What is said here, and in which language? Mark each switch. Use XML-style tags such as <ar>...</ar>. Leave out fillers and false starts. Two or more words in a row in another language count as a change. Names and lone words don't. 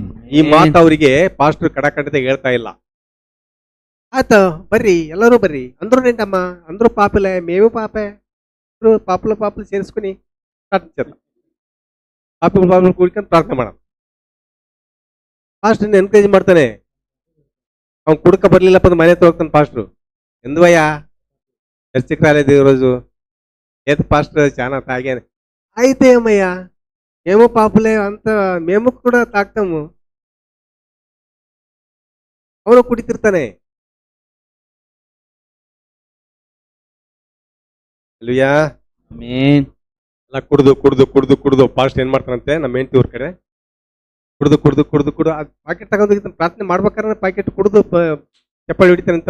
<kn>ಈ ಮಾತು ಅವರಿಗೆ ಪಾಸ್ಟರ್ ಕಡಕಂಡತೆ ಹೇಳ್ತಾ ಇಲ್ಲ. ಆತ ಬರ್ರಿ ಎಲ್ಲರೂ ಬರ್ರಿ ಅಂದ್ರು ನೆಂಟಮ್ಮ, ಅಂದ್ರು ಪಾಪಲೆ ಮೇವು ಪಾಪೆ, ಪಾಪಲು ಸೇರಿಸ್ಕೊನಿ ಪಾಪಲು ಕೂಡ್ಕೊಂಡು ಪ್ರಾರ್ಥನೆ ಮಾಡ. ಪಾಸ್ಟರ್ ಎನ್ಕರೇಜ್ ಮಾಡ್ತಾನೆ, ಅವ್ನು ಕುಡ್ಕ ಬರ್ಲಿಲ್ಲಪ್ಪ ಅಂದ್ರೆ ಮನೆ ಹೋಗ್ತಾನೆ ಪಾಸ್ಟ್ರು ಎಂದುವಯ್ಯ</kn> <te>చర్చికి రాలేదు ఈరోజు ఏది పాస్టర్ చాలా తాగాను అయితే ఏమయ్యా మేము పాపులే అంత మేము కూడా తాగుతాము</te> <kn>ಅವನು ಕುಡಿತಿರ್ತಾನೆ ಅಲ್ಲಯ್ಯ ಆಮೆನ್. ಎಲ್ಲ ಕುಡ್ದು ಕುಡ್ದು ಕುಡ್ದು ಕುಡ್ದು ಪಾಸ್ಟ್ ಏನ್ ಮಾಡ್ತಾನಂತೆ ನಮ್ಮ ಹೆಂಡತಿ ಊರ್ ಕಡೆ ಕುಡ್ದು ಕುಡ್ದು ಕುಡ್ದು ಕುಡ್ದು ಅದು ಪ್ಯಾಕೆಟ್ ತಗೊಂಡು ಪ್ರಾರ್ಥನೆ ಮಾಡ್ಬೇಕಾದ್ರೆ ಪ್ಯಾಕೆಟ್ ಕುಡ್ದು ಚಪ್ಪಾಳಿ ಹೊಡಿತಾನಂತೆ</kn>